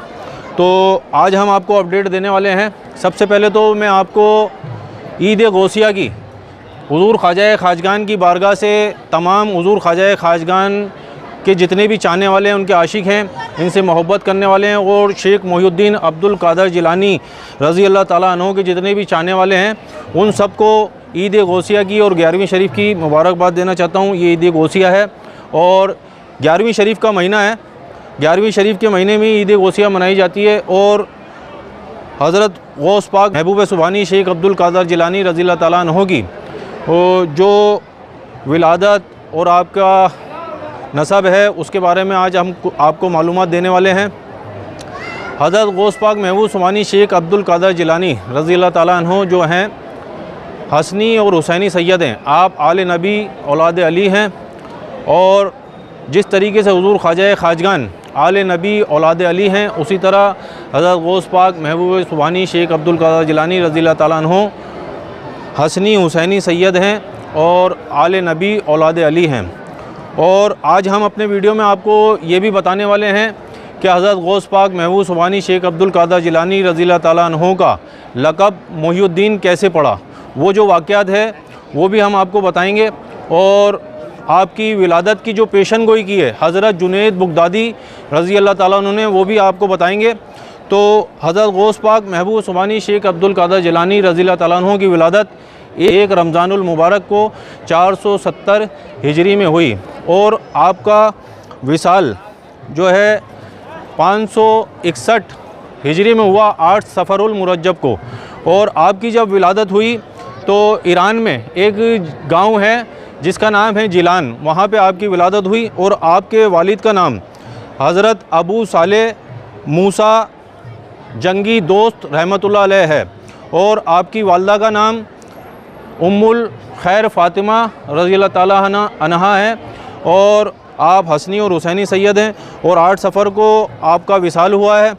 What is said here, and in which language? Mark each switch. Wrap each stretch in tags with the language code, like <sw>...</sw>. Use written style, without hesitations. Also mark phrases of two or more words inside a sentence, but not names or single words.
<hi>तो आज हम आपको अपडेट देने वाले हैं। सबसे पहले तो मैं आपको ईद गौसिया की हुज़ूर ख्वाजा खाजगान की बारगाह से तमाम हुज़ूर ख्वाजा खाजगान के जितने भी चाहने वाले हैं, उनके आशिक हैं, इनसे मोहब्बत करने वाले हैं और शेख मोहिउद्दीन अब्दुल कादर जिलानी</hi> <ar>رضي الله تعالى عنه</ar> <hi>के जितने भी चाहने वाले हैं, उन सब को ईद गौसिया की और 11वीं शरीफ की मुबारकबाद देना चाहता हूँ। ये ईद गौसिया है और 11वीं शरीफ का महीना है। 11वीं शरीफ के महीने में ईद गौसिया मनाई जाती है और हज़रत गौस पाक महबूब सुभानी शेख अब्दुल कादर जिलानी</hi> <ar>رضي الله تعالى عنه</ar> <hi>की जो विलादत और आपका नसब है उसके बारे में आज हम आपको मालूमात देने वाले हैं। हज़रत गौस पाक महबूब सुभानी शेख अब्दुल कादर जिलानी</hi> <ar>رضي الله تعالى عنه</ar> <hi>जो हैं हसनी और हुसैनी सैयद हैं। आप आले नबी औलाद अली हैं और जिस तरीके से हुज़ूर ख्वाजा खाजगान आले नबी औलाद अली हैं, उसी तरह हज़रत गौस पाक महबूब सुभानी शेख अब्दुल कादर जिलानी</hi> <ar>رضي الله تعالى عنه</ar> <hi>हसनी हुसैनी सैयद हैं और आले नबी औलाद अली हैं। और आज हम अपने वीडियो में आपको ये भी बताने वाले हैं कि हज़रत गौस पाक महबूब सुभानी शेख अब्दुल कादर जिलानी</hi> <ar>رضي الله تعالى عنه</ar> <hi>का लक़ब मोहिउद्दीन कैसे पड़ा, वो जो वाक़यात है वो भी हम आपको बताएंगे और आपकी विलादत की जो पेशन गोई की है हज़रत जुनैद बगदादी</hi> <ar>رضي الله تعالى عنه</ar> <hi>ने, वो भी आपको बताएंगे। तो हज़रत गौस पाक महबूब सुभानी शेख अब्दुल कादर जिलानी</hi> <ar>رضي الله تعالى عنه</ar> <hi>की विलादत 1 रमज़ानुल मुबारक को 470 हिजरी में हुई और आपका विसाल जो है 561 हिजरी में हुआ 8 सफ़रुल मुरज्जब को। और आपकी जब विलादत हुई तो ईरान में एक गांव है जिसका नाम है जिलान, वहाँ पे आपकी विलादत हुई और आपके वालिद का नाम हज़रत अबू साले मूसा जंगी दोस्त</hi> <ar>رحمة الله عليه</ar> <hi>है और आपकी वालदा का नाम उम्मुल खैर फ़ातिमा</hi> <ar>رضي الله تعالى عنها</ar> <hi>है और आप हसनी और हुसैनी सैयद हैं और 8 सफ़र को आपका विसाल हुआ है।</hi>